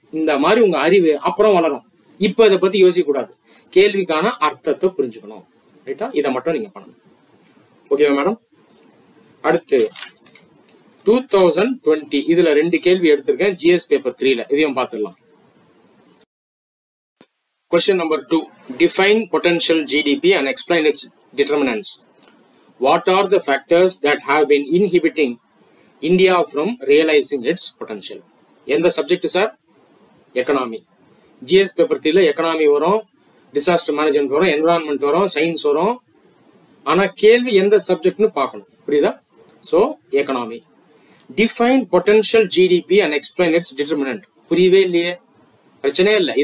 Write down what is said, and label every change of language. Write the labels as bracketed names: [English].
[Tamil] இந்த மாதிரி உங்க அறிவு அப்புறம் வளரும். இப்ப இதை பத்தி யோசிக்க கூடாது. கேள்விக்கான அர்த்தத்தை புரிஞ்சுக்கணும். ரைட்டா? இதை மட்டும் நீங்க பண்ணணும். ஓகேவா மேடம்? அடுத்து 2020 இதுல 2 கேள்வி எடுத்திருக்கேன் ஜிஎஸ் பேப்பர் 3ல. இதையும் பார்த்துடலாம். [English] Question number 2. Define potential GDP and explain its determinants. What are the factors that have been inhibiting India from realizing its potential? [Tamil] எந்த subject sir? Economy. GS paper 3ல economy வரும், disaster management வரும், environment வரும், science வரும். ஆனா கேள்வி எந்த சப்ஜெக்ட்னு பார்க்கணும். புரியுதா? So economy. [English] Define potential GDP and explain its determinant. [Tamil] புரியவே இல்லையே? பிரச்சனையே இல்லை.